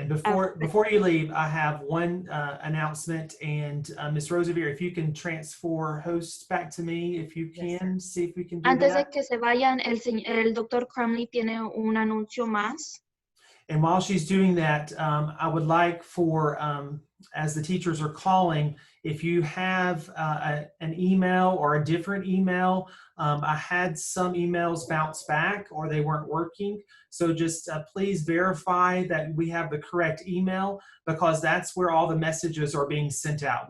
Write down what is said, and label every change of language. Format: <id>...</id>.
<en>And before you leave, I have one announcement, and Ms. Roosevelt, if you can transfer host back to me, if you can, see if we can do</en> <es>Antes de</es> <en>that.</en> <es>que se vayan, el Dr. Crumley tiene un anuncio más.</es> <en>And while she's doing that, I would like for, as the teachers are calling, if you have an email or a different email, I had some emails bounce back or they weren't working. So just please verify that we have the correct email, because that's where all the messages are being sent out.</en>